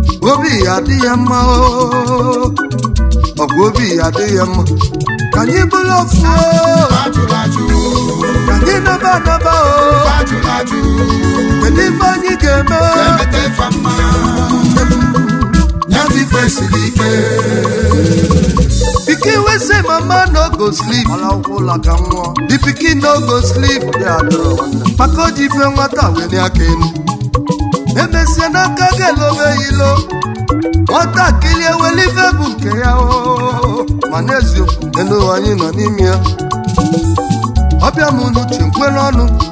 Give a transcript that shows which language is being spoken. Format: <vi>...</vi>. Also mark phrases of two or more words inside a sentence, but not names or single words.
<ig>Obi ya dị ya mma, o. Ọ bụ obi ya dị ya mma. Ka anyị bụrụ ofu, o. Ajụrụ ajụ. Ka anyị naba anaba, o. Ajụrụ ajụ. Kedu ife anyị ga-eme? Emete fa mma. Ya bụ ife siri ike.</ig> <pcm>Pikin wey say mama no go sleep.</pcm> <ig>Ala ụkwụ ụla ka m nwụọ.</ig> <pcm>The pikin no go sleep.</pcm> <ig>Ya dọrọ nwanne. Maka o ji ife nwata weli aka enu. Emesie n'aka ga-elobe ya ilo. Nwatakịrị eweli ife bụ nke ya o. Ma n'eziokwu, elu ụwa anyị nọ n'ime ya. Ọbịa m n'uche, nkwere ọnụ.</ig>